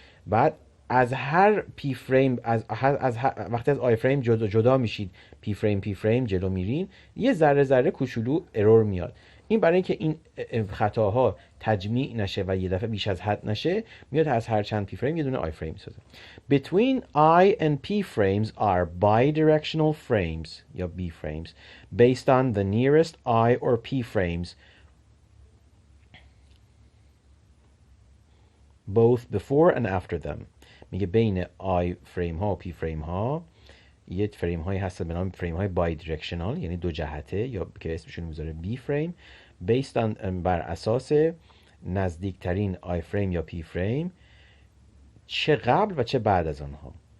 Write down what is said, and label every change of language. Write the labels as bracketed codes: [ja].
[fa] بعد از هر پی فریم، وقتی از آی فریم جدا میشید، پی فریم جلو میرین، یه ذره کوچولو ارور میاد. این برای اینکه این خطاها تجمیع نشه و یه دفعه بیش از حد نشه، میاد از هر چند پی فریم یه دونه آی فریم میسازه. [en] Between I and P frames are bidirectional frames یا B frames based on the nearest I or P frames both before and after them. [fa] میگه بین I فریم ها و P فریم ها یه فریم هایی هستن به نام فریم های bidirectional، یعنی دو جهته، یا که اسمشون میذاره B فریم، [en] based on [fa] بر اساس نزدیکترین I فریم یا P فریم چه قبل و چه بعد از آنها.